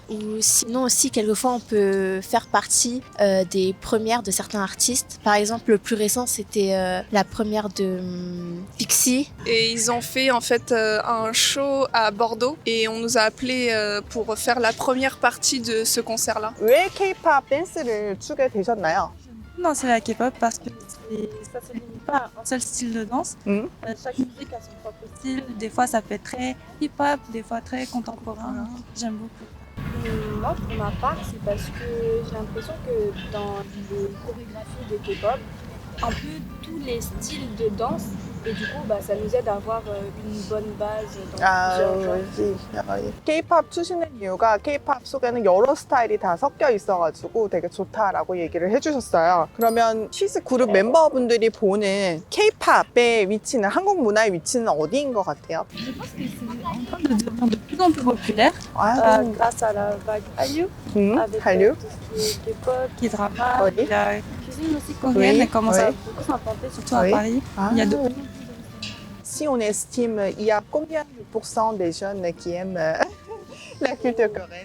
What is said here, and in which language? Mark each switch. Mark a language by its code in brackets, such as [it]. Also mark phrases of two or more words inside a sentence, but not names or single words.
[fr] Ou sinon aussi, quelquefois, on peut faire partie des premières de certains artistes. Par exemple, le plus récent, c'était la première de Pixie. Et ils ont fait, en fait, un show à Bordeaux et on nous a appelés pour faire la première partie de ce concert-là. [ko] 왜 K-pop 댄스를 추게 되셨나요? [fr] danser la K-pop parce que ça se limite pas à un seul style de danse. Chaque musique a son propre style. Des fois, ça peut être très hip-hop, des fois très contemporain. J'aime beaucoup. Moi, pour ma part, c'est parce que j'ai l'impression que dans les chorégraphies de K-pop, un peu tous les styles de danse, et du coup, ça nous aide à avoir une bonne base dans plusieurs genres. [ko] 그렇지. K-pop 추시는 이유가 K-pop 속에는 여러 스타일이 다 섞여 있어가지고 되게 좋다라고 얘기를 해주셨어요. 그러면 쉬즈 그룹 멤버분들이 보는 K-pop의 위치는, 한국 문화의 위치는 어디인 것 같아요? [fr] Je pense que c'est en train de devenir de plus en plus populaire 아, grâce à la vague Hallyu, avec Hallyu. tout ce qui est K-pop, K-drama, Oui. la cuisine aussi coréenne, Oui, elle commence à oui. beaucoup s'implanter, surtout Oui. à Paris. Ah. Il y a de Si on estime, il y a combien de pourcents des jeunes qui aiment la culture coréenne?